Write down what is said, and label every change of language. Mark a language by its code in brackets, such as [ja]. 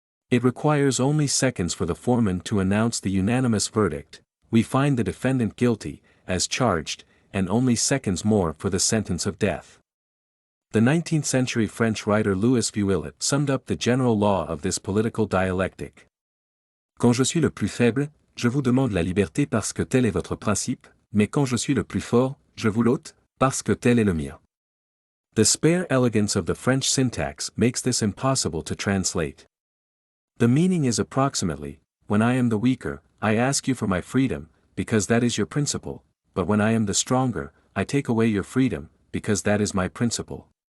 [en] It requires only seconds for the foreman to announce the unanimous verdict, we find the defendant guilty, as charged, and only seconds more for the sentence of death. The 19th-century French writer Louis Vuillet summed up the general law of this political dialectic. [fr] Quand je suis le plus faible, je vous demande la liberté parce que tel est votre principe, mais quand je suis le plus fort, je vous l'ôte, parce que tel est le mien. [en] The spare elegance of the French syntax makes this impossible to translate. The meaning is approximately, when I am the weaker, I ask you for my freedom, because that is your principle, but when I am the stronger, I take away your freedom, because that is my principle.